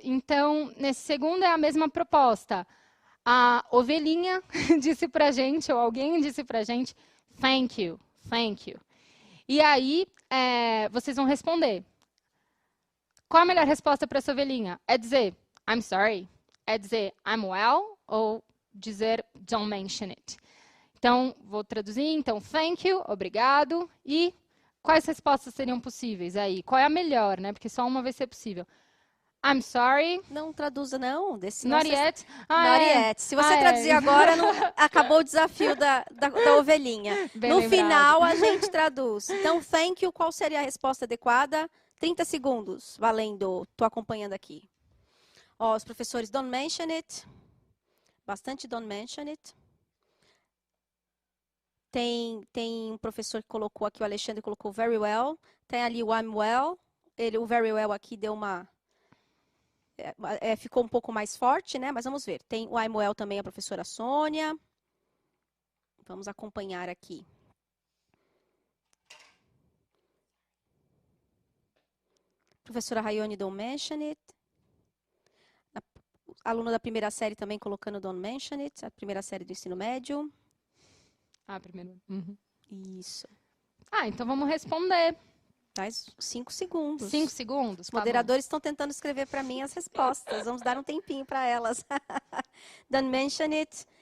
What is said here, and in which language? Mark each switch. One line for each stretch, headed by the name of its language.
Portuguese: Então, nesse segundo é a mesma proposta. A ovelhinha disse para a gente, ou alguém disse para a gente, thank you. E aí, vocês vão responder. Qual a melhor resposta para essa ovelhinha? É dizer,
English: I'm sorry?
Portuguese: É dizer,
English: I'm well? Ou dizer, don't mention it?
Portuguese: Então, vou traduzir. Então, thank you, obrigado. E quais respostas seriam possíveis aí? Qual é a melhor, né? Porque só uma vai ser possível.
English: I'm sorry.
Portuguese: Não traduza, não.
English: Not yet. Not yet.
Portuguese: Se você traduzir agora, acabou o desafio da ovelhinha. Bem no lembrado. final, a gente traduz. Então, thank you, qual seria a resposta adequada? 30 segundos, valendo. Estou acompanhando aqui. Ó, os professores,
English: don't mention it.
Portuguese: Bastante
English: don't mention it.
Portuguese: Tem um professor que colocou aqui, o Alexandre colocou
English: very well.
Portuguese: Tem ali o
English: I'm well.
Portuguese: O
English: very well
Portuguese: aqui deu uma... ficou um pouco mais forte, né? Mas vamos ver. Tem o
English: I'm well
Portuguese: também, a professora Sônia. Vamos acompanhar aqui.
English: Professora Rayone, don't mention it.
Portuguese: Aluno da primeira série também colocando
English: don't mention it.
Portuguese: A primeira série do ensino médio. Primeiro. Uhum. Isso. Então vamos responder. Faz 5 segundos. 5 segundos? Os moderadores estão tentando escrever para mim as respostas. Vamos dar um tempinho para elas.
English: Don't mention it.